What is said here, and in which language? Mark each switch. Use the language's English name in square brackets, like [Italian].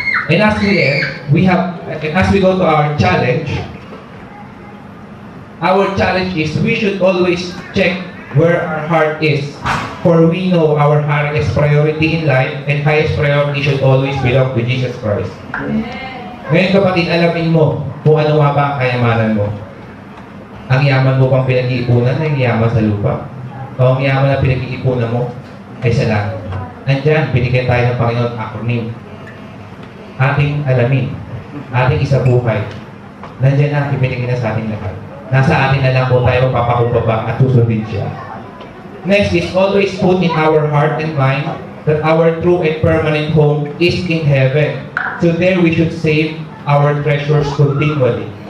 [English] And as we go to our challenge is we should always check where our heart is. For we know our highest priority in life and highest priority should always belong to Jesus Christ. [Filipino] Ngayon kapatid, alamin mo kung ano nga ba ang kayamanan mo. Ang yaman mo bang pinag-iipunan ay yaman sa lupa? O ang yaman na pinag-iipunan mo ay sa langit? Andyan, binigyan tayo ng Panginoon acronym. Ating alamin, ating isabuhay. Nandiyan na, ibinigay na sa ating lahat. Nasa atin na lang po tayo magpapakumbaba at susundin siya. [English] Next is always put in our heart and mind that our true and permanent home is in heaven. So there we should save our treasures continually.